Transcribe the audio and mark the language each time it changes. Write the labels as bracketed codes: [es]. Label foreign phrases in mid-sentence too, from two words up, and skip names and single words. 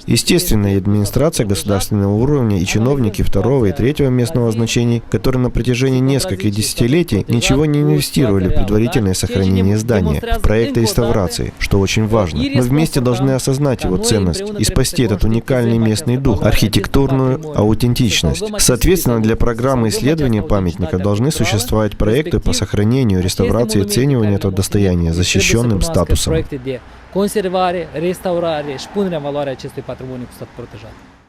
[ru] Естественно, и администрация государственного уровня, и чиновники второго и третьего местного значений, которые на протяжении нескольких десятилетий ничего не инвестировали в предварительное сохранение здания, в проекты реставрации, что очень важно. Мы вместе должны осознать его ценность и спасти этот уникальный местный дух, архитектурную аутентичность. Соответственно, для программы исследования памятника должны существовать проекты по сохранению, реставрации и оцениванию этого достояния защищенным статусом. [ro] Conservare, restaurare și punerea în valoare acestui patrimoniu cu stat protejat.